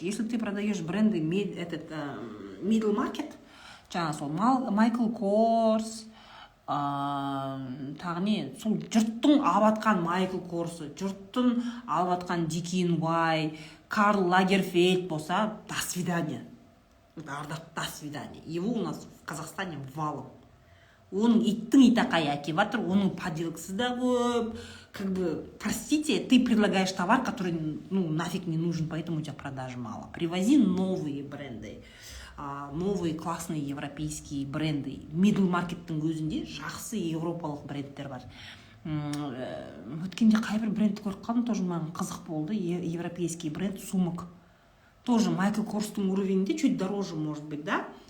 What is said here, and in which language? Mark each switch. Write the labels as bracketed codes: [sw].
[ru] Если ты продаешь бренды [kk] middle market, жаңа сол Michael Kors, тағы не, сол жұрттың алыватқан Michael Kors'ы, жұрттың алыватқан DKNY, Карл Лагерфельд болса, [ru] до свидания. До свидания. Его у нас в Казахстане валом. [kk] Оның иттің итақай әкеп жатыр, оның поделкасы да көп. [ru] Как бы, простите, ты предлагаешь товар, который, нафиг не нужен, поэтому у тебя продаж мало. Привози новые бренды, новые классные европейские бренды. [kk] Middle маркеттің өзінде жақсы европалық брендтер бар. Өткенде қай бір брендті көріп қалдым, тоже маған қызық болды. [ru] Европейский бренд сумок. Тоже Майкл Корстың уровенінде, чуть дороже, может быть, да?